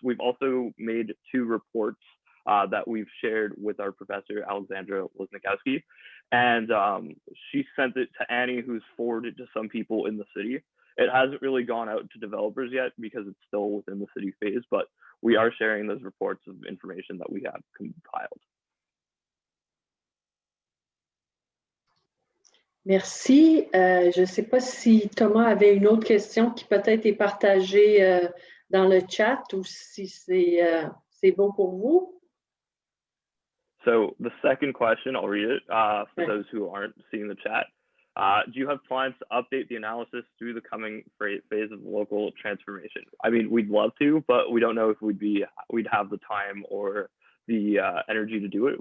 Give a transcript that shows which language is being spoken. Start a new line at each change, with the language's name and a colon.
English: We've also made 2 reports that we've shared with our professor, Alexandra Woznikowski, and she sent it to Annie, who's forwarded to some people in the city. It hasn't really gone out to developers yet because it's still within the city phase, but we are sharing those reports of information that we have compiled.
French: Merci. Je ne sais pas si Thomas avait une autre question qui peut-être est partagée dans le chat ou si c'est bon pour vous.
English: So the second question, I'll read it for those who aren't seeing the chat. Do you have plans to update the analysis through the coming phase of local transformation? I mean, we'd love to, but we don't know if we'd have the time or the energy to do it.